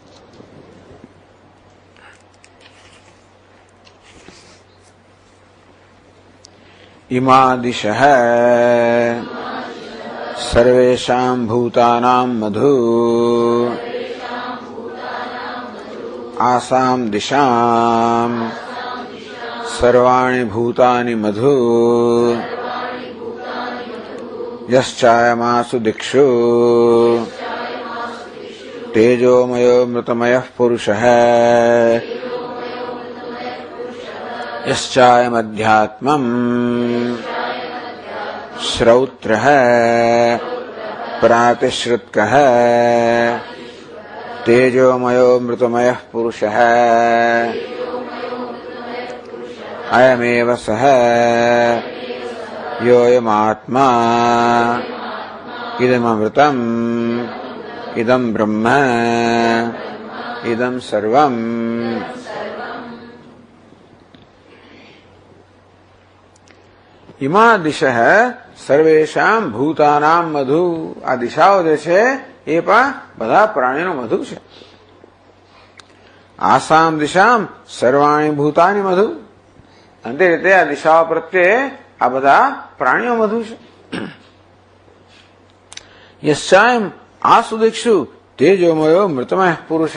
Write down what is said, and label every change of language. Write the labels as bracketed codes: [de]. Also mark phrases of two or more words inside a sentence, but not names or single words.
[sa] ઇમા દિશ સર્વેષાં ભૂતાનાં મધુ આસામ દિશામ સર્વાણિ ભૂતાનિ મધુ યશ્ચાયમાસુ દિક્ષુ તેજોમયો મૃતમયઃ પુરુષઃ यश्चायमध्यात्मम् श्रौत्रः प्रातिश्रुतकः तेजोमयो मृतमयः पुरुषः अयमेव सः योऽयमात्मा इदमृतम् इदं ब्रह्म इदं सर्वम्। इमा दिशः सर्वेषां भूतानां मधु। [gu] आ દિશાઓ જે છે એ પણ બધા પ્રાણીનું મધુ છે. [sa] આસામ દિશામ સર્વાણી ભૂતાની મધુ. [gu] અંતે રીતે આ દિશાઓ પ્રત્યે આ બધા પ્રાણીઓ મધુ છે. [sa] યશ્ચાયમ આસુ દિક્ષુ તેજોમયો મૃતમય પુરુષ.